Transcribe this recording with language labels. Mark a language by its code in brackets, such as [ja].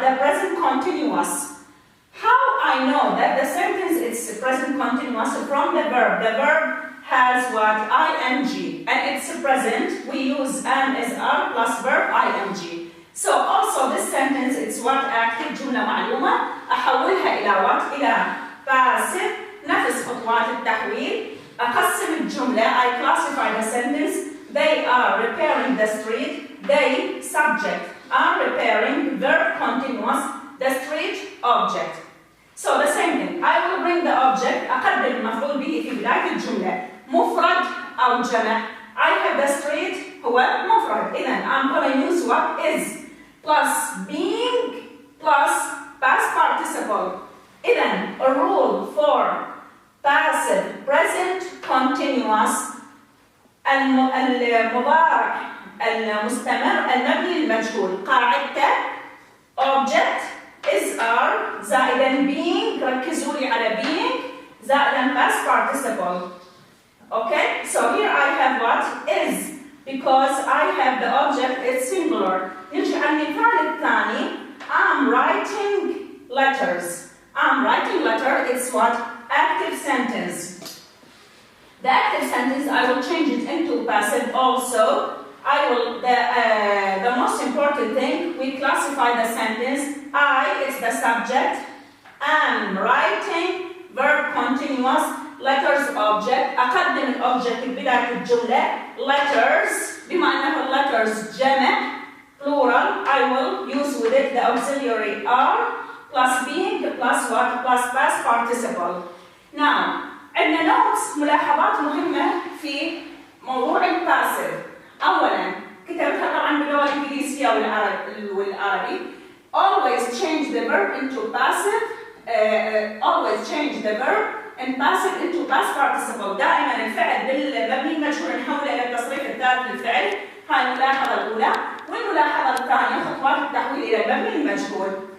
[en] The present continuous. How I know that the sentence is present continuous from the verb? The verb has what? ing, and it's present. We use am as are plus verb ing. So also this sentence, it's what? [ar] Active جملة معلومة. أحولها إلى what? إلى passive. نفس خطوات التحويل. أقسم الجملة. [en] I classify the sentence. They are repairing the street. They, subject, are repairing, verb continuous, the street, object. So the same thing. I will bring the object. [ar] أقدم المفعول به في بداية الجملة. مفرد أو جمع. [en] I have the street [ar] هو مفرد. [en] إذا I'm going to use what? Is plus being plus past participle. إذا a rule for passive present continuous [ar] المضارع المستمر المبني للمجهول قاعدته [en] object is are زائدا being [ar] ركزوا لي على [en] being زائدا past participle. Okay, so here I have what? Is because I have the object, it's singular. [ar] نرجع على المثال الثاني. [en] I'm writing letters. I'm writing letter, it's what? Active sentence. The active sentence, I will change it into passive also. I will, the most important thing, we classify the sentence. I, it's the subject. Am writing, verb continuous, letters object. [ar] أقدم الobject بداية الجملة. [en] Letters, [ar] بما أنه [en] letters جمع, plural, I will use with it the auxiliary are plus being plus what? Plus past participle. [ar] Now, عندنا نوتس ملاحظات مهمة في موضوع الباسيف. أولاً كتبتها طبعاً باللغة الإنجليزية والعربي. [en] Always change the verb into passive. Always change the verb and passive into past participle. [ar] دائماً الفعل بالمبني المجهول نحوله إلى التصريف الثالث للفعل هاي الملاحظة الأولى، والملاحظة الثانية خطوات التحويل إلى المبني المجهول.